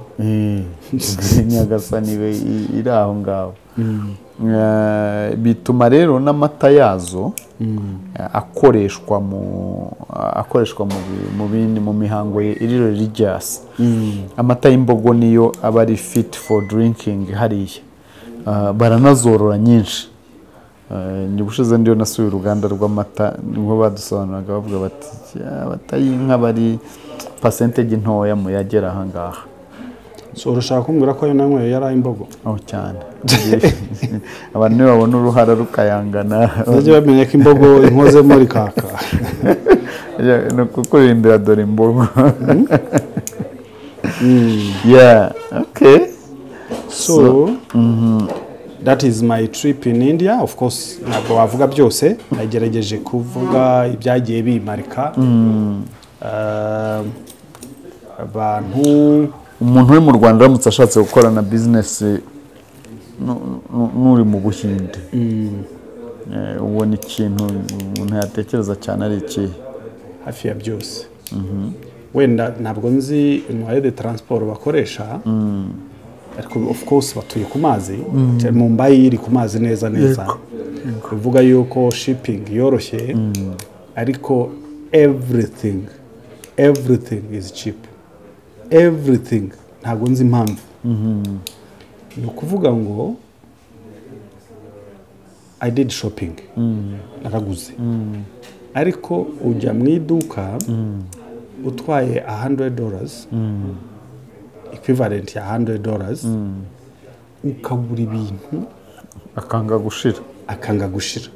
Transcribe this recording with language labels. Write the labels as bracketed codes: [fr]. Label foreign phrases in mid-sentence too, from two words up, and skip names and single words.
[rw] Nyagasani iri aho ngaho bituma rero n'amata yazo akoreshwa mu mihango iri religious amata y'imbogo niyo aba ari [en] fit for drinking [rw] hariya baranazorora nyinshi Nyibushize ndiyo nasuye uruganda rw'amata niho badusobanuraga bavuga bati amata y'inka bari percentage ntoya mu yagera aha ngaha. So urashaka kumbwira ko ayo nanyweye yari imbogo? Cyane. Abantu babona uruhara rukayangana. Bajye bamenye ko imbogo inkoze muri kaka. No kukurindira dore imbogo. [en] Yeah, okay. So that is my trip in India. Of course [rw] ntabwo wavuga byose, nagerageje kuvuga ibyagiye bimarika. Abantu umuntu uri mu Rwanda aramutse ashatse gukora na business n'uri mu Buhinde, ubona ikintu umuntu yatekereza cyane ari iki? Hafi ya byose. Wenda ntabwo nzi [fr] moyen de transport [rw] bakoresha, ariko [en] of course [rw] batuye ku mazi. Mumbai iri ku mazi neza. Bivuga yuko shipping yoroshye, ariko [en] everything is cheap. Everything. [rw] Ntabwo nzi impamvu. Ni ukuvuga ngo [en] I did shopping. [rw] Naraguze. Ariko ujya mu iduka utwaye $100, equivalent ya $100, ukagura ibintu akanga gushira.